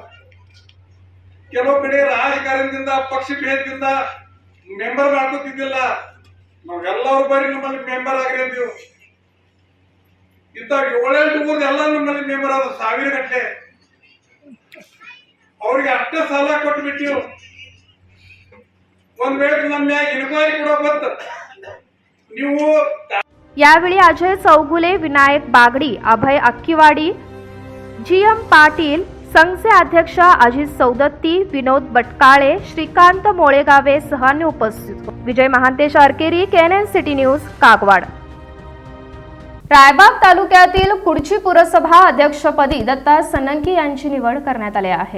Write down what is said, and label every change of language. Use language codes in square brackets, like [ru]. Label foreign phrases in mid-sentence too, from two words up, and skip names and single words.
[kn] ಕೆಲವು ಕಡೆ ರಾಜಕಾರಣದಿಂದ, ಪಕ್ಷ ಭೇದದಿಂದ ಮೆಂಬರ್ ಮಾಡ್ಕೋತಿದ್ದಿಲ್ಲ, ನಾವೆಲ್ಲರೂ ಬರೀ ನಮ್ಮಲ್ಲಿ ಮೆಂಬರ್ ಆಗ್ರಿ ಅಂತೀವಿ। ಇಂಥ 7-8 ಊರ್ದು ಎಲ್ಲ ನಮ್ಮಲ್ಲಿ ಮೆಂಬರ್ ಆದ 1000 ಗಟ್ಟಲೆ। ಅವ್ರಿಗೆ ಅಷ್ಟೇ ಸಾಲ ಕೊಟ್ಟು ಬಿಟ್ಟಿವು। ಒಂದ್ ವೇಳೆ ನಮ್ಮ ಮ್ಯಾಗ ಇನ್ಕ್ವೈರಿ ಕೂಡ ಬಂತು ನೀವು। [mr] यावेळी अजय चौगुले, विनायक बागडी, अभय अक्कीवाडी, जी एम पाटील, संघचे अध्यक्ष अजित सौदत्ती, विनोद बटकाळे, श्रीकांत मोळेगावे सहांनी उपस्थित होते. विजय महांतेश आरकेरी, केएनएन सिटी न्यूज, कागवाड. रायबाग तालुक्यातील कुडची पुरसभा अध्यक्षपदी दत्ता सनंकी यांची निवड करण्यात आली आहे.